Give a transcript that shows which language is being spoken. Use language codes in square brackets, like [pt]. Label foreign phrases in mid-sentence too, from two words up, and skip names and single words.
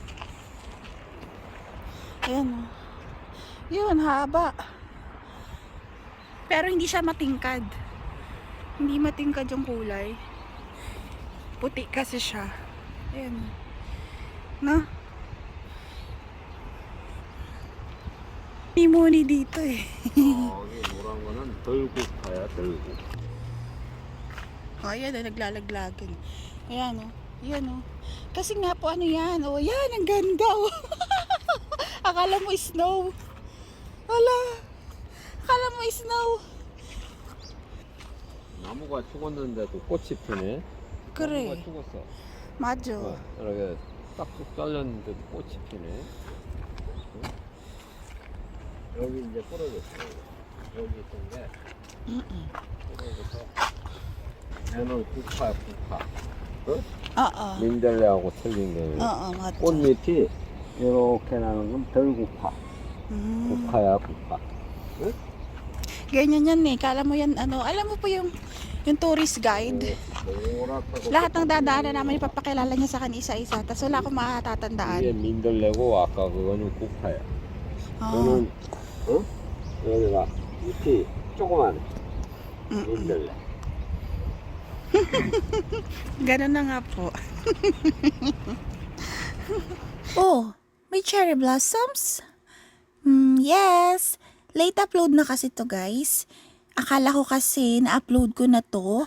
[tl] Ayan o. Yun, haba. Pero hindi siya matingkad. Hindi matingkad yung kulay. Puti kasi siya. Ayan o. No? Muni dito eh. [ko] 노란 거는 덜국파야, 덜국. [tl] Ayan na, naglalaglagan. Ayan o. Ayan o. Kasi nga po ano yan. O yan, ang ganda o. Akala mo snow. Wala. Akala mo snow. [ko] 나무가 죽었는데도 꽃이 피네. 그래. 나무가 죽었어. 맞아. 이렇게 딱쭉 잘렸는데도 꽃이 피네. 응? 여기 이제 부러졌어. 여기 있던 게 부러져서 얘는 국화야, 국화. 어? [tl] Oo. [ko] 민들레하고 틀린 게 [tl] Oo, 맞아. [ko] 꽃잎이 이렇게 나는 건 덜국화. Mm. 국화야, 국화. 응? [tl] Ganyan yan eh. Kala mo yan, ano, alam mo po yung [en] tourist guide. [ko] 노랗다고 [tl] Lahat ng dadaanan naman ipapakilala niya sa akin isa-isa. Tapos wala akong [ko] 이게 [tl] makatatandaan. [ko] 민들레고 아까 그거는 국화야. [tl] Oo. [ko] 너는 어? 여기가 잎이 조그만 Mm-mm. 민들레. [tl] Ganun na nga po. Oh, may [en] cherry blossoms? Yes. Late upload [tl] na kasi to guys. Akala ko kasi na-upload ko na to.